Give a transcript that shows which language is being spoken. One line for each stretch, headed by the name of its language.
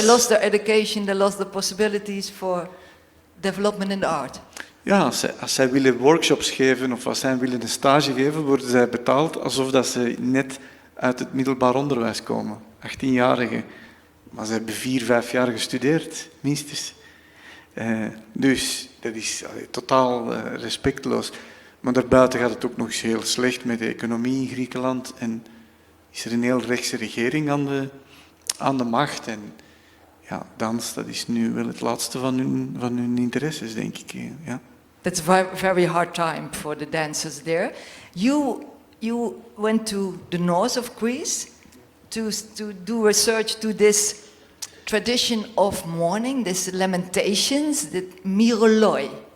English: They lost their education, they lost the possibilities for development in the art.
Dutch: Ja, als zij willen workshops geven of als zij willen een stage geven, worden zij betaald alsof dat ze net uit het middelbaar onderwijs komen. 18-jarigen. Maar ze hebben 4-5 jaar gestudeerd, minstens. Dus dat is totaal respectloos. Maar daarbuiten gaat het ook nog eens heel slecht met de economie in Griekenland. En is er een heel rechtse regering aan de macht. En ja, dans, dat is nu wel het laatste van hun interesses, denk ik. Ja.
English: That's a very hard time for the dancers there. You went to the north of Greece to do research to this tradition of mourning, this lamentations, the miroloi.